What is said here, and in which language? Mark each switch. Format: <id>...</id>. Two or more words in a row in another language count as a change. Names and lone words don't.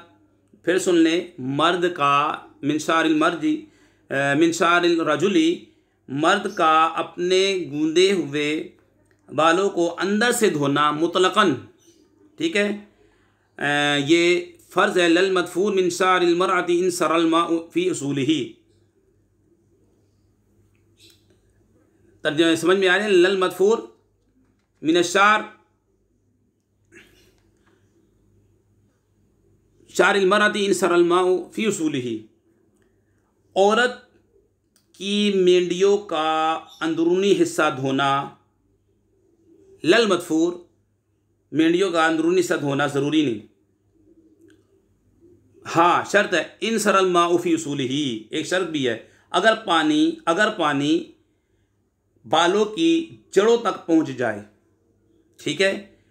<ur>پھر سن لیں، مرد کا</ur> <ar>من شعر الرجل,</ar> <ur>مرد کا اپنے گوندھے ہوئے بالوں کو اندر سے دھونا مطلقاً، ٹھیک ہے، یہ فرض ہے.</ur> <ar>लल मदफूर मिन शारिल मरअती इन सरल माउ फ़ी उसूलिही।</ar> <ur>तर्जुमा समझ में आ रहा है?</ur> <ar>लल मदफूर मिन शारिल मरअती इन सरल माउ फ़ी उसूलिही।</ar> <ur>عورت کی مینڈھیوں کا اندرونی حصہ دھونا,</ur> <ar>لا المضفور,</ar> <ur>مینڈھیوں کا اندرونی حصہ دھونا ضروری نہیں، ہاں شرط ہے,</ur> <ar>إن سرى الماء في أصوله,</ar> <ur>ایک شرط بھی ہے، اگر پانی بالوں کی جڑوں تک پہنچ جائے، ٹھیک ہے.</ur>